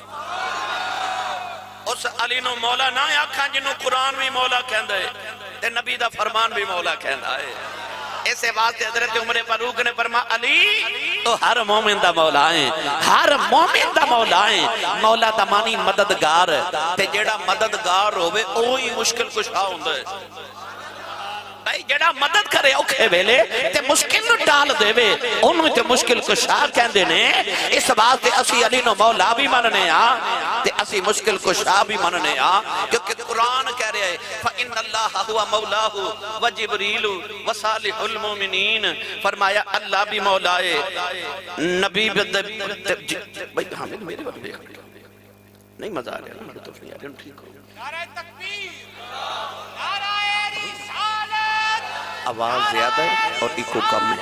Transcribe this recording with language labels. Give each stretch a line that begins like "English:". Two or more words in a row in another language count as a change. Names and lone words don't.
Punjabi: اس علی نو مولا نہ آکھاں جنہوں قرآن بھی مولا کہندہ ہے تے نبی دا فرمان بھی مولا کہندہ ہے۔ ایسے واسطے حضرت عمر فاروق نے فرمایا علی تو ہر مومن دا مولا ہے، ہر مومن دا مولا ہے۔ مولا دا معنی مددگار تے جیڑا مددگار ہوئے اوہی مشکل کشا ہوندہ ہے۔ بھائی جڑا مدد کرے اوکھے ویلے تے مشکل نو ڈال دے وے انہوں تے مشکل کشا کہندے نے۔ اس بات تے اسی علی نو مولا بھی مننے تے اسی مشکل کشا بھی مننے کیونکہ قرآن
Urdu: کہہ رہے ہیں
Arabic: فَإِنَّ اللَّهَ هُوَ مَوْلَاهُ وَجِبْرِيلُ وَصَالِحُ الْمُؤْمِنِينَ،
Urdu: فرمایا اللہ بھی مولا ہے، نبی بھائی حامد میرے وقت دیکھ نہیں مزہ آ رہا ہے تو نہیں آ رہا ٹھیک ہو۔ نعرہ تکبیر، نعرہ رسالت، آواز زیادہ ہے اور ایکو کم ہے،